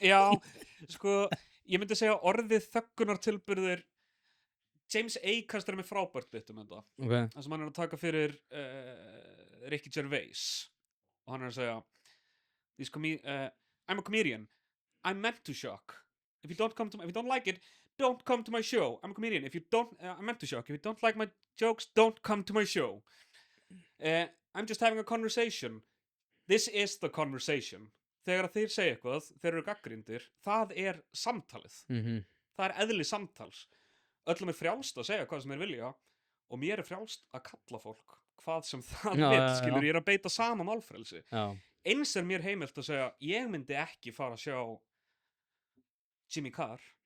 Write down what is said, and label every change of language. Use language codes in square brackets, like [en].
[is] Já, sko, ég myndi segja orðið þöggunar tilburðir. James A. kastar með frábært bit þetta. Okay. Það sem hann er að taka fyrir Ricky Gervais, og hann er að segja [en] I'm a comedian, I'm meant to shock. If you don't like it, don't come to my show. I'm a comedian. I'm meant to shock. If you don't like my jokes, don't come to my show. I'm just having a conversation. This is the conversation. [is] Þegar þeir segja eitthvað, þeir eru gagnrýndir, það er samtalið. Það er eðli samtals. Öllum er frjálst að segja hvað sem þeir vilja, og mér er frjálst að kalla fólk hvað sem það vill, skilur. Ég er að beita sama málfrelsi. Eins er mér heimilt að segja, ég myndi ekki fara að sjá Jimmy Carr.